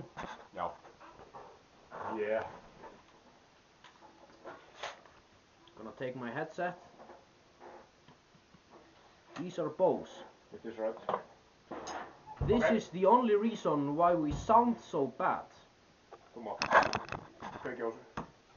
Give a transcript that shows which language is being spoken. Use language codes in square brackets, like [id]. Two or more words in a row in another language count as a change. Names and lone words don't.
[is] Já. [en] Yeah. Gonna take my headset. These are Bose. It is right. This Okay. is the only reason why we sound so bad. Come on. [is] Kveiki á þessu.